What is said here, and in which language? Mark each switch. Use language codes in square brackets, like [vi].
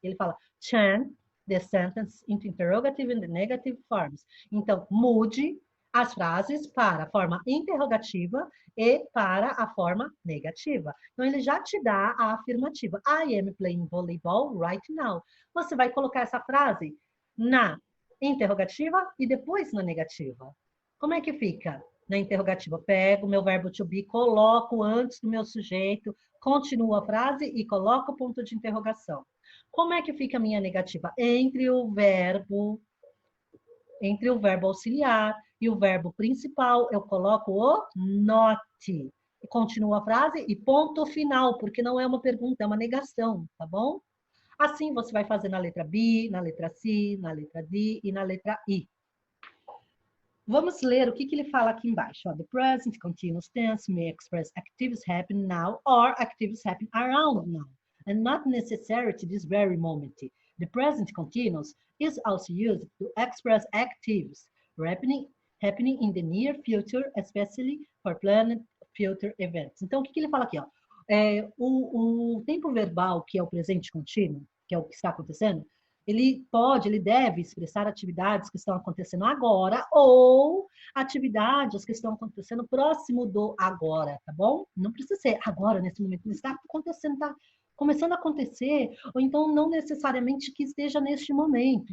[pt] Ele fala, [en] change the sentence into interrogative and negative forms. [pt] Então, mude as frases para a forma interrogativa e para a forma negativa. Então, ele já te dá a afirmativa. [en] I am playing volleyball right now. [pt] Você vai colocar essa frase na interrogativa e depois na negativa. Como é que fica? Na interrogativa, pego o meu verbo to be, coloco antes do meu sujeito, continuo a frase e coloco o ponto de interrogação. Como é que fica a minha negativa? Entre o verbo auxiliar e o verbo principal, eu coloco o not. E continuo a frase e ponto final, porque não é uma pergunta, é uma negação, tá bom? Assim você vai fazer na letra B, na letra C, na letra D e na letra I. Vamos ler o que ele fala aqui embaixo. [en] Ó, the present continuous tense may express activities happen now or activities happen around now, and not necessarily this very moment. The present continuous is also used to express activities happening in the near future, especially for planned future events. [pt] Então, o que ele fala aqui? Ó? O tempo verbal, que é o presente contínuo, que é o que está acontecendo, ele deve expressar atividades que estão acontecendo agora ou atividades que estão acontecendo próximo do agora, tá bom? Não precisa ser agora, nesse momento, está acontecendo, está começando a acontecer, ou então não necessariamente que esteja neste momento.